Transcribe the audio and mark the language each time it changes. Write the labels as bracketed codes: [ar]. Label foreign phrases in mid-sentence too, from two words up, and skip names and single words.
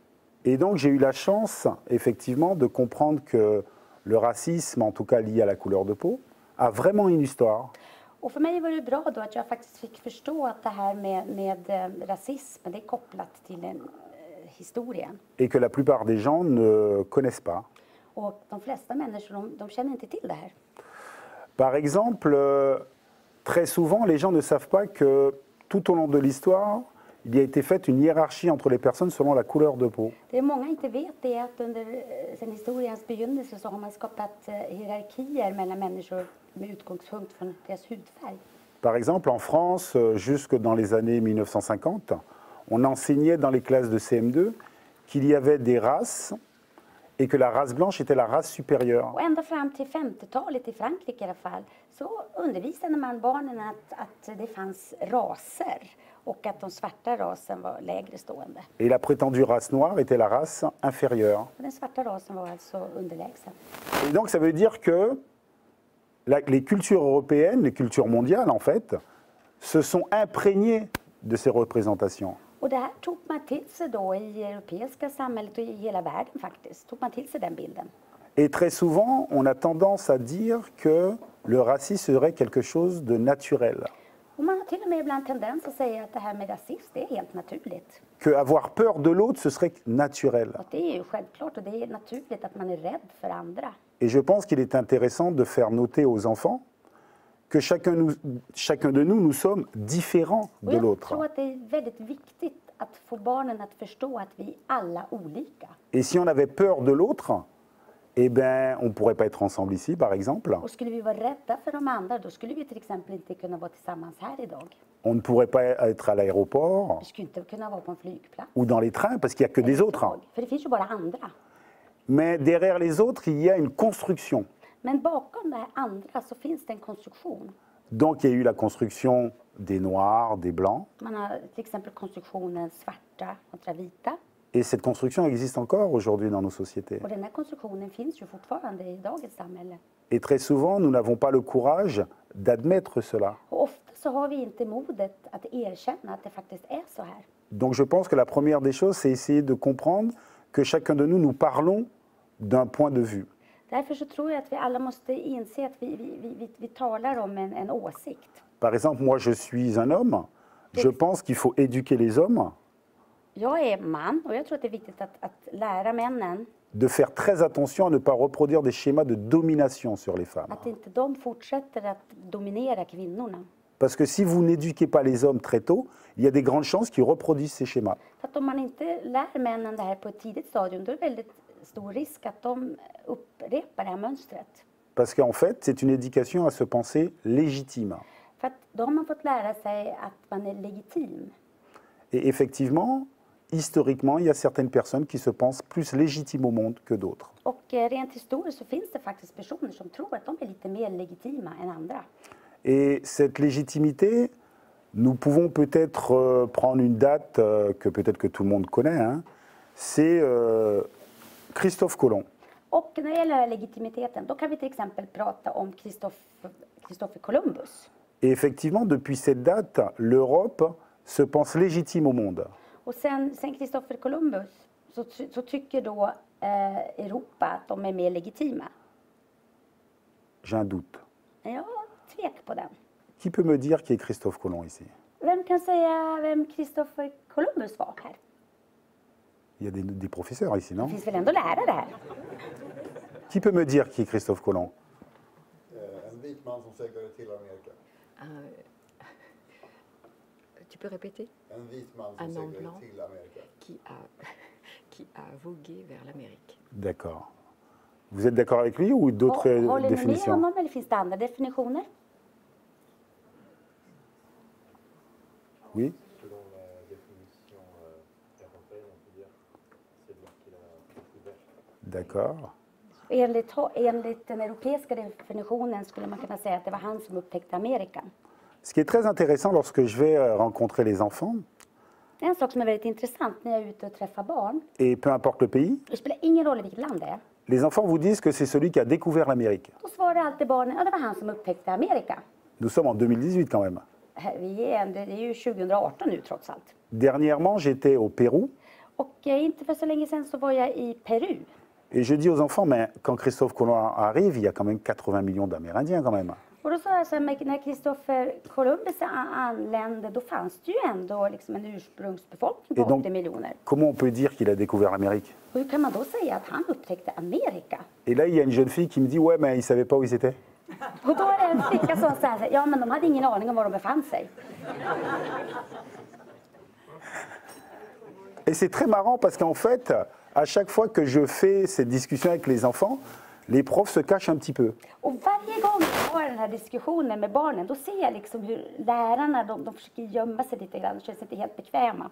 [fr] Et donc j'ai eu la chance, effectivement, de comprendre que le racisme, en tout cas lié à la couleur de peau, a vraiment une histoire. [sv] Och för mig var det bra då att jag faktiskt fick förstå att det här med rasism, det är kopplat till en historia. [fr] Et que la plupart des gens ne connaissent pas. [sv] Och de flesta människor, de känner inte till det här. [fr] Par exemple, très souvent, les gens ne savent pas que tout au long de l'histoire, il y a été faite une hiérarchie entre les personnes selon la couleur de peau. [sv] Det många inte vet är att under sen historiens begynnelse så har man skapat hierarkier mellan människor med utgångspunkt från deras hudfärg. [fr] Par exemple, en France, jusque dans les années 1950, on enseignait dans les classes de CM2 qu'il y avait des races et que la race blanche était la race supérieure. [sv] Och ända fram till 50-talet i Frankrike i alla fall så undervisade man barnen att det fanns raser och att de svarta rasen var lägre stående. [fr] Et la prétendue race noire était la race inférieure. [sv] Och den svarta rasen var alltså underlägsen. [fr] Et donc ça veut dire que les cultures européennes, les cultures mondiales en fait, se sont imprégnées de ces représentations. [sv] Och det här tog man till sig då i europeiska samhället och i hela världen faktiskt. Tog man till sig den bilden. [fr] Et très souvent, on a tendance à dire que le racisme serait quelque chose de naturel. [sv] Och man har till och med ibland tendens att säga att det här med rasism, det är helt naturligt. [fr] Que avoir peur de l'autre, ce serait naturel. [sv] Och det är ju självklart och det är naturligt att man är rädd för andra. [fr] Et je pense qu'il est intéressant de faire noter aux enfants que chacun de nous sommes différents [sv] Och [fr] de [sv] jag [fr] l'autre. [sv] tror att det är väldigt viktigt att få barnen att förstå att vi är alla olika. [fr] Et si on avait peur de l'autre, eh ben, on ne pourrait pas être ensemble ici, par exemple. [sv] Och skulle vi vara rädda för de andra, då skulle vi till exempel inte kunna vara tillsammans här idag. [fr] On ne pourrait pas être à l'aéroport [sv] Vi skulle inte kunna vara på en flygplats. [fr] ou dans les trains parce qu'il n'y a que des autres. [sv] För det finns ju bara andra. [fr] Mais derrière les autres, il y a une construction. [sv] Men bakom det här andra så finns det en konstruktion. [fr] Donc il y a eu la construction des noirs, des blancs. [sv] Man har till exempel konstruktionen svarta kontra vita. [fr] Et cette construction existe encore aujourd'hui dans nos sociétés. [sv] Och den här konstruktionen finns ju fortfarande i dagens samhälle. [fr] Et très souvent, nous n'avons pas le courage d'admettre cela. [sv] Och ofta så har vi inte modet att erkänna att det faktiskt är så här. [fr] Donc je pense que la première des choses, c'est essayer de comprendre que chacun de nous parlons d'un point de vue. [sv] Därför så tror jag att vi alla måste inse att vi talar om en åsikt. [fr] Par exemple, moi je suis un homme. Je pense qu'il faut éduquer les hommes. [sv] Jag är man och jag tror att det är viktigt att lära männen [fr] de faire très attention à ne pas reproduire des schémas de domination sur les femmes. [sv] att inte de fortsätter att dominera kvinnorna. [fr] Parce que si vous n'éduquez pas les hommes très tôt, il y a des grandes chances qu'ils reproduisent ces schémas. [sv] För att om man inte lär männen det här på ett tidigt stadium, då är det väldigt stor risk att de upprepar det här mönstret. [fr] Parce qu'en fait, c'est une éducation à se penser légitime. [sv] För att då har man fått lära sig att man är legitim. [fr] Et effectivement, historiquement, il y a certaines personnes qui se pensent plus légitimes au monde que d'autres. [sv] Och rent historiskt så finns det faktiskt personer som tror att de är lite mer legitima än andra. [fr] Et cette légitimité, nous pouvons peut-être prendre une date que peut-être que tout le monde connaît, hein, c'est Christophe Colomb. [sv] Och när det gäller legitimiteten, då kan vi till exempel prata om Christopher Columbus. [fr] Et effectivement, depuis cette date, l'Europe se pense légitime au monde. [sv] Och sen Christopher Columbus så tycker då Europa att de är mer legitima. [fr] J'ai un doute. [sv] Jag tvek på den. [fr] Qui peut me dire qui est Christophe Colomb ici? [sv] Vem kan säga vem Christopher Columbus var här? [fr] Il y a des professeurs ici, non? [sv] Det finns väl ändå lärare här? [fr] Qui peut me dire qui est Christophe Colomb? [sv] En vit man som seglade till Amerika. [fr] Tu peux répéter? [sv] En vit man som [fr] Un homme [sv] seglade [fr] blanc [sv] till Amerika. [fr] qui a vogué vers l'Amérique. D'accord. Vous êtes d'accord avec lui ou d'autres [sv] Håller ni med [fr] définitions? [sv] honom eller finns det andra definitioner? [fr] Oui. Selon la définition européenne, on peut dire c'est lui qui l'a découvert. D'accord. [sv] Enligt den europeiska definitionen skulle man kunna säga att det var han som upptäckte Amerika. [fr] Ce qui est très intéressant lorsque je vais rencontrer les enfants, [sv] Det är en sak som är väldigt intressant när jag är ute och träffar barn. [fr] et peu importe le pays, [sv] Det spelar ingen roll i vilket land det är. [fr] les enfants vous disent que c'est celui qui a découvert l'Amérique. [sv] Då svarar alltid barnen, ja det var han som upptäckte Amerika. [fr] Nous sommes en 2018 quand même. [sv] Det är ju 2018 nu trots allt. [fr] Dernièrement, j'étais au Pérou [sv] Och inte för så länge sedan så var jag i Peru. [fr] et je dis aux enfants, mais quand Christophe Colomb arrive, il y a quand même 80 millions d'Amérindiens quand même. [sv] Och då sa jag så här, när Christopher Columbus anlände, då fanns det ju ändå liksom en ursprungsbefolkning på [fr] Et donc, [sv] 80 miljoner. [fr] comment on peut dire qu'il a découvert l'Amérique? [sv] Och hur kan man då säga att han upptäckte Amerika? [fr] Et là, il y a une jeune fille qui me dit, ouais, mais il ne savait pas où ils étaient. [sv] Och då är det en flicka som säger så här, ja men de hade ingen aning om var de befann sig. [fr] Et c'est très marrant parce qu'en fait, à chaque fois que je fais cette discussion avec les enfants, les profs se cachent un petit peu. [sv] Och varje gång jag har den här diskussionen med barnen, då ser jag liksom hur lärarna, de försöker gömma sig lite grann, de känner sig inte helt bekväma.